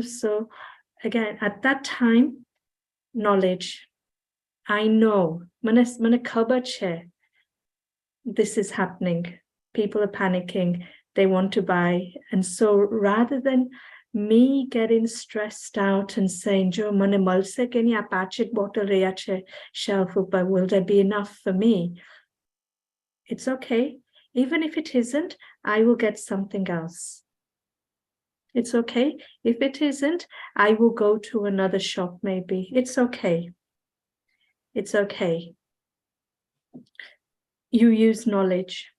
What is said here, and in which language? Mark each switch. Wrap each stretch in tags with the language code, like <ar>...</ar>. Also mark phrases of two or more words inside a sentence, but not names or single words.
<en>So again, at that time, knowledge. I know.</en> <gu>મને ખબર છે.</gu> <en>This is happening. People are panicking. They want to buy. And so rather than me getting stressed out and saying,</en> <gu>જો, મને મળશે કે નહીં, આ પાંચ એક bottle રહ્યા છે shelf ઉપર,</gu> <en>will there be enough for me? It's okay. Even if it isn't, I will get something else. It's okay. If it isn't, I will go to another shop maybe. It's okay. It's okay. You use knowledge.</en>